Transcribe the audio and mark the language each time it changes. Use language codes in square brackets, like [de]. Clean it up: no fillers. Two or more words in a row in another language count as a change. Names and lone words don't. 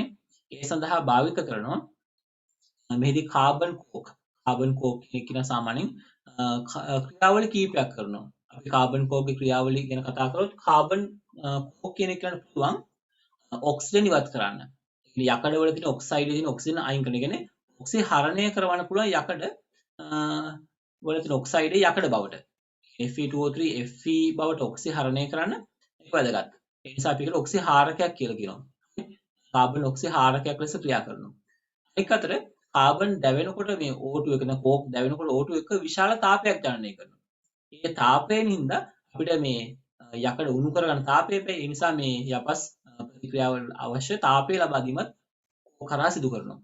[si] ඒ සඳහා භාවිත කරනවා මෙහිදී කාබන් කෝක් කියන සාමාන්‍යයෙන් ක්‍රියාවලි කීපයක් කරනවා. අපි කාබන් කෝක්ගේ ක්‍රියාවලිය ගැන කතා කරොත් කාබන් කෝක් කියන එකට පුළුවන් ඔක්සිජන් ඉවත් කරන්න. යකඩ වල තියෙන ඔක්සයිඩ් තියෙන ඔක්සිජන් අයින් කරන. කියන්නේ ඔක්සිහරණය කරවන්න පුළුවන් යකඩ වල තියෙන ඔක්සයිඩ් යකඩ බවට. Fe2O3 Fe බවට ඔක්සිහරණය කරන්න ඒක වැදගත්. ඒ නිසා අපි ඒකට ඔක්සිහාරකයක් කියලා කියනවා. කාබන් ඔක්සිහාරකයක් ලෙස ක්‍රියා කරනවා. ඒක අතර කාබන් දැවෙනකොට මේ O2 එක න කෝක් දැවෙනකොට O2 එක විශාල තාපයක් ජනනය කරනවා. ඒ තාපයෙන් හින්දා අපිට මේ යකඩ උණු කරගන්න තාපය ඒ නිසා මේ යපස් ප්‍රතික්‍රියාවල අවශ්‍ය තාපය ලබා දීමත් කරා සිදු කරනවා.